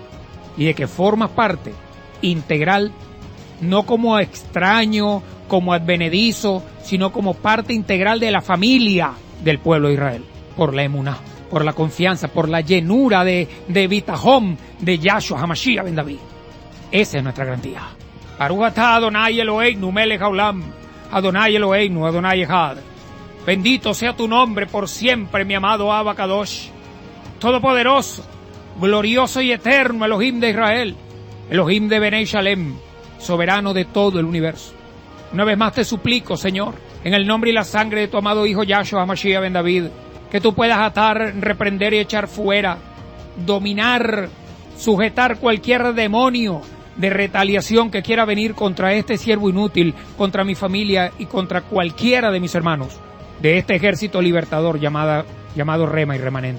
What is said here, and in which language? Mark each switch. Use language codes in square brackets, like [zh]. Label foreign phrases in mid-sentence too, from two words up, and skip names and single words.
[es] y de que formas parte integral, no como extraño, como advenedizo, sino como parte integral de la familia del pueblo de Israel, por la emuná, por la confianza, por la llenura de bitajón de Yahshua HaMashiach ben David. Esa es nuestra garantía. [he] ברוך אתה אדוני אלוהינו מלך העולם, אדוני אלוהינו, אדוני אחד. [es] Bendito sea tu nombre por siempre, mi amado [he] אבא קדוש, [es] todopoderoso, glorioso y eterno Elohim de Israel, Elohim de Benei Shalem, soberano de todo el universo. Una vez más te suplico, Señor, en el nombre y la sangre de tu amado Hijo Yahshua HaMashiach ben David, que tú puedas atar, reprender y echar fuera, dominar, sujetar cualquier demonio de retaliación que quiera venir contra este siervo inútil, contra mi familia y contra cualquiera de mis hermanos de este ejército libertador llamado Rema y Remanente.